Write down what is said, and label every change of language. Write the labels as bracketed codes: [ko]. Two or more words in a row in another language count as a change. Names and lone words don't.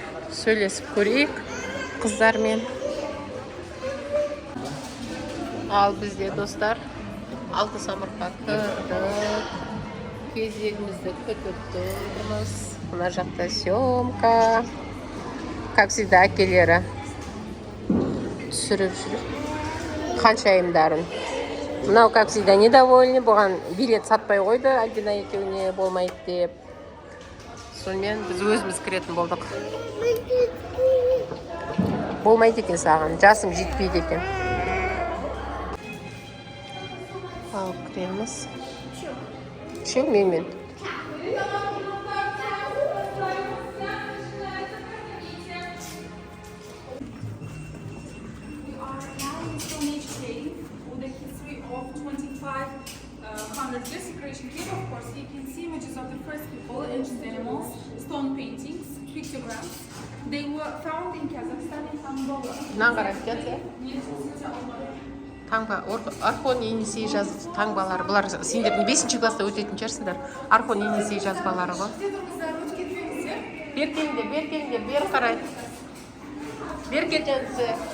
[kk] Сөйлесіп көрейік қыздармен. Ал бізде достар алтын самұрыққа кірдік. Кезегімізді күтіп тұрмыз. Мына жақта съемка. [ru] Как всегда, [kk] әкелері түсіріп жүріп қаншайымдарын. Мынау, [ru] как всегда, недовольны. [kk] Бұған билет сатпай қойды, Альбина екеуіне болмайды деп. Сонымен біз өзіміз кіретін болдық. Болмайды екен саған, жасым жетпейді екен. Ал кіреміз. Үшеу менмен. [en] This decoration here, of course, you can see images of the first people, ancient animals, stone paintings, pictograms. They were found in Kazakhstan and Angola. [kk] Таңба, Орхон Енисей жазып таңбалары. Бұлар сендердің 5-ші класста өтетін шығарсыңдар. Орхон Енисей жазбалары ғой. Беркеңде, бер қарай. Беркетенсі.